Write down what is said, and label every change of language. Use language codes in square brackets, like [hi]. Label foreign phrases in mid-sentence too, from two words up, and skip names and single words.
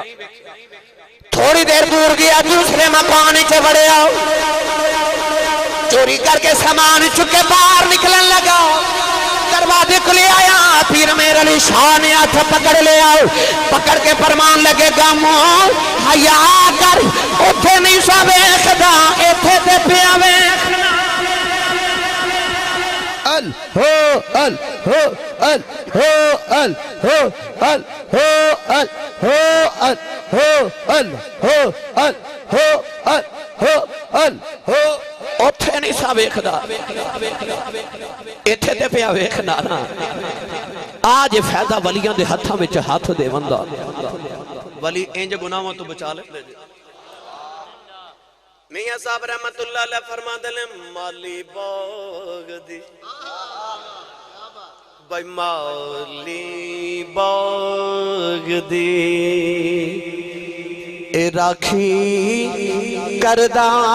[pa] تھوڑی دیر دور گیا دوسرے مکان چ وڑیا، چوری کر کے سامان چکے باہر نکلن لگا. دروازے کھلے آیا، پیر مہر علی شاہ نے ہاتھ پکڑ لیا، پکڑ کے فرمان لگے گامو حیا کر، اوتھے نہیں سا ویکھدا ایتھے تے پیا ویکھنا. [ar] ال ہو ال ہو ال ہو ال ہو ال ہو ال ہو ال ہو ال ہو ال ہو ال ہو ال ہو. [pa] اوتھے نہیں سا ویکھدا ایتھے تے پیا ویکھنا نا. آج فائدہ ولیاں دے ہتھاں وچ ہاتھ دے وندا ولی انج گناہاں تو بچا لے. میاں صاحب رحمت اللہ علیہ فرماندے نے مالی باغ دی بھائی مالی باغ دی اے راکھی کردہ